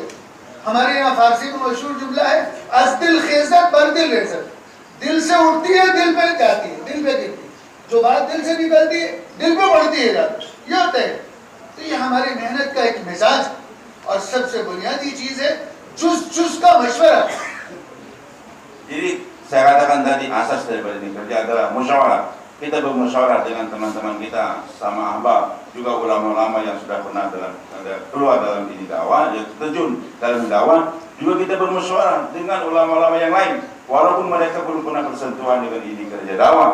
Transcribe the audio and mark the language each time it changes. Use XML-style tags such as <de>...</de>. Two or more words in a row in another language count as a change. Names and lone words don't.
<ur>ہمارے یہاں فارسی میں مشہور جملہ ہے,</ur> <fa>از دل خیزد بر دل ریزد,</fa> <ur>دل سے اٹھتی ہے دل پہ جاتی ہے، دل پہ گرتی ہے، جو بات دل سے نکلتی ہے دل پہ بڑھتی ہے جاتی، یہ ہوتا ہے. تو یہ ہماری محنت کا ایک مزاج، اور سب سے بنیادی چیز ہے جز کا مشورہ.</ur> <id>Jadi saya katakan tadi asas daripada ini kerja adalah musyawarah. Kita bermusyawarah dengan teman-teman kita, sama ahbab, juga ulama-ulama yang sudah pernah keluar dalam ini dakwah, yang terjun dalam dakwah. Juga kita bermusyawarah dengan ulama-ulama yang lain, walaupun mereka belum pernah bersentuhan dengan ini kerja dakwah.</id>